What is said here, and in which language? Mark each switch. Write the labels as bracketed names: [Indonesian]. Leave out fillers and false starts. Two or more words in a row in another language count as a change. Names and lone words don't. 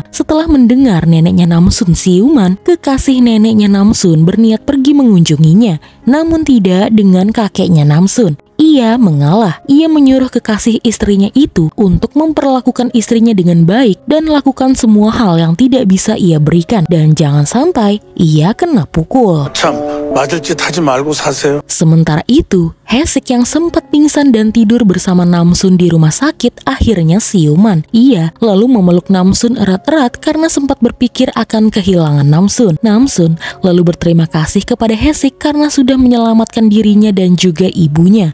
[Indonesian] Setelah mendengar neneknya Namsun siuman, kekasih neneknya Namsun berniat pergi mengunjunginya, namun tidak dengan kakeknya Namsun. Ia mengalah. Ia menyuruh kekasih istrinya itu untuk memperlakukan istrinya dengan baik dan lakukan semua hal yang tidak bisa ia berikan. Dan jangan sampai ia kena pukul. [Korean] 맞을 짓 하지 말고 사세요. [Indonesian] Sementara itu, Hasik yang sempat pingsan dan tidur bersama Namsun di rumah sakit akhirnya siuman. Ia lalu memeluk Namsun erat-erat karena sempat berpikir akan kehilangan Namsun. Namsun lalu berterima kasih kepada Hasik karena sudah menyelamatkan dirinya dan juga ibunya.